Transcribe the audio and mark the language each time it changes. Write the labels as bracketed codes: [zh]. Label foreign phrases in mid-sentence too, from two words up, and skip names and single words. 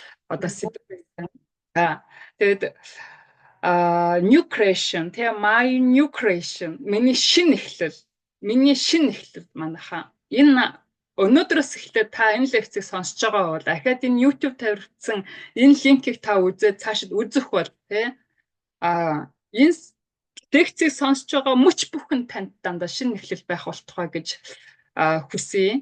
[mn] одоо сэдв байсан. Тэгээд [en] new creation [mn] тэгээ [en] my new creation [mn] миний шинэ эхлэл манайхаа энэ өнөөдрөөс эхлээд та энэ лекцийг сонсож байгаа бол дахиад энэ YouTube тавьсан энэ линкийг та үзээд цаашид үзэх бол энэ лекцийг сонсож байгаа мөч бүхэн танд дандаа шинэ эхлэл байх болтугай гэж хүсье.